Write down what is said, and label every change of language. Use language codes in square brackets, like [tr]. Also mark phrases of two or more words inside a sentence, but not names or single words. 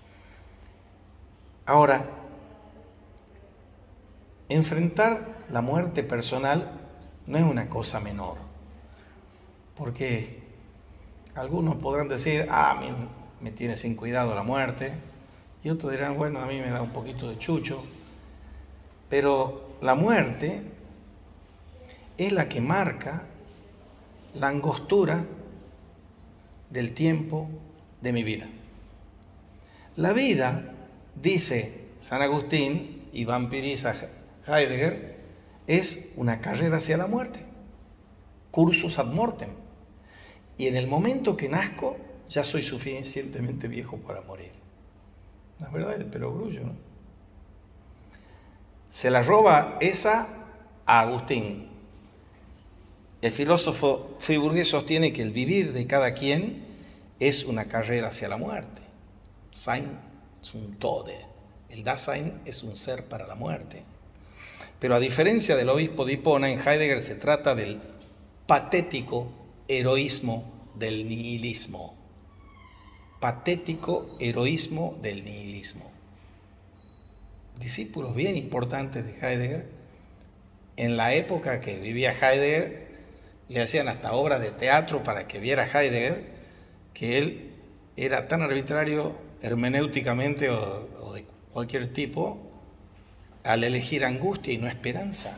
[es] Ahora, enfrentar la muerte personal no es una cosa menor, porque algunos podrán decir, a mí me tiene sin cuidado la muerte, y otros dirán, bueno, a mí me da un poquito de chucho, pero la muerte es la que marca la angostura del tiempo de mi vida. La vida, dice San Agustín y vampiriza Heidegger, es una carrera hacia la muerte, [la] cursus ad mortem. [es] Y en el momento que nazco, ya soy suficientemente viejo para morir. La verdad es el perogrullo, ¿no? Se la roba esa a Agustín. El filósofo friburgués sostiene que el vivir de cada quien es una carrera hacia la muerte. [de] Sein zum Tode. [es] El Dasein es un ser para la muerte. Pero a diferencia del obispo de Hipona, en Heidegger se trata del patético heroísmo del nihilismo. Patético heroísmo del nihilismo. Discípulos bien importantes de Heidegger, en la época que vivía Heidegger, le hacían hasta obras de teatro para que viera Heidegger que él era tan arbitrario hermenéuticamente o de cualquier tipo al elegir angustia y no esperanza.